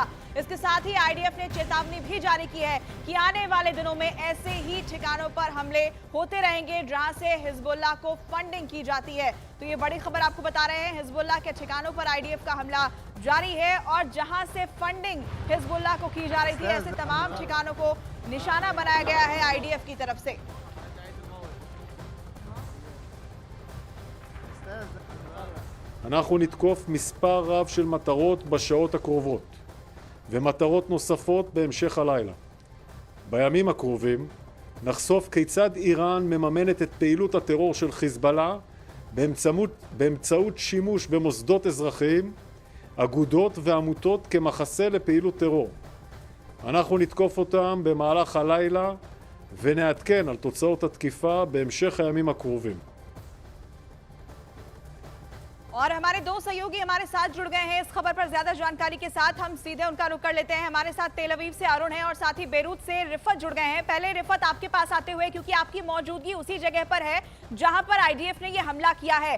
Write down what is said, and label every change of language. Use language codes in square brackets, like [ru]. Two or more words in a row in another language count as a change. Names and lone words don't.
[hi] इसके साथ ही आईडीएफ ने चेतावनी भी जारी की है कि आने वाले दिनों में ऐसे ही ठिकानों पर हमले होते रहेंगे जहां से हिजबुल्लाह को फंडिंग की जाती है। तो ये बड़ी खबर आपको बता रहे हैं, हिजबुल्लाह के ठिकानों पर आईडीएफ का हमला जारी है और जहां से फंडिंग हिजबुल्लाह को की जा रही थी ऐसे तमाम ठिकानों को निशाना बनाया गया है आईडीएफ की तरफ से। [he] אנחנו נתקוף מספר רב של מטרות בשעות הקרובות ומטרות נוספות בהמשך הלילה. בימים הקרובים נחשוף כיצד איראן מממנת את פעילות הטרור של חיזבאללה באמצעות שימוש במוסדות אזרחיים, אגודות ועמותות כמחסה לפעילות טרור. אנחנו נתקוף אותם במהלך הלילה ונעדכן על תוצאות התקיפה בהמשך הימים הקרובים. [hi] और हमारे दो सहयोगी हमारे साथ जुड़ गए हैं इस खबर पर ज्यादा जानकारी के साथ। हम सीधे उनका रुख कर लेते हैं। हमारे साथ तेल अवीव से अरुण है और साथ ही बेरूत से रिफत जुड़ गए हैं। पहले रिफत आपके पास आते हुए, क्योंकि आपकी मौजूदगी उसी जगह पर है जहां पर आईडीएफ ने यह हमला किया है।